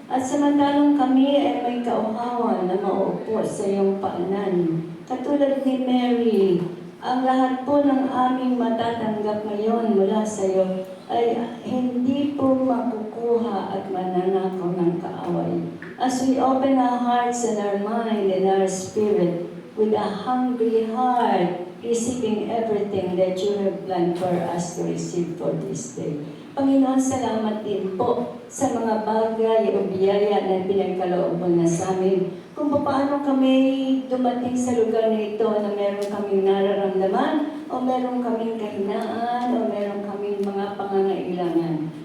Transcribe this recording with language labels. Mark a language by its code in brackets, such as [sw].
[tl] At samantalang kami ay may kauhawan na mauupo sa iyong paanan. Katulad ni Mary, ang lahat po ng aming matatanggap ngayon mula sa iyo ay hindi po makukuha at mananakaw ng kaaway. [en] As we open our hearts and our mind and our spirit with a hungry heart, receiving everything that you have planned for us to receive for this day. [tl] Panginoon, salamat din po sa mga bagay o biyaya na pinagkaloob mo na sa amin. Kung paano kami dumating sa lugar na ito na meron kaming nararamdaman, o meron kaming kahinaan, o meron kaming mga pangangailangan.